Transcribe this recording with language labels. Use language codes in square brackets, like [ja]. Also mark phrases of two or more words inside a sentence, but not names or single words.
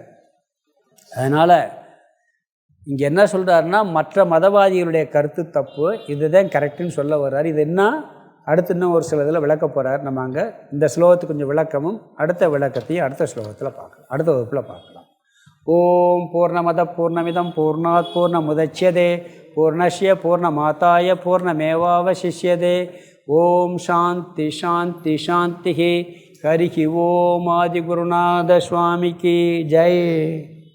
[ta] அதனால் இங்கே என்ன சொல்கிறாருன்னா, மற்ற மதவாதிகளுடைய கருத்து தப்பு, இதுதான் கரெக்டுன்னு சொல்ல வர்றார். இது என்ன அடுத்து இன்னும் ஒரு சில இதில் விளக்க போகிறார். நம்ம அங்கே இந்த ஸ்லோகத்துக்கு கொஞ்சம் விளக்கமும் அடுத்த விளக்கத்தையும் அடுத்த ஸ்லோகத்தில் பார்க்கலாம், அடுத்த வகுப்பில் பார்க்கலாம். [sa] ॐ पूर्णमदः पूर्णमिदं पूर्णात् पूर्णमुदच्यते पूर्णस्य पूर्णमादाय पूर्णमेवावशिष्यते. ॐ शान्ति शान्ति शान्ति. हरिः ॐ. [ta] ஆதிகுருநாத சுவாமிக்கு ஜெய்.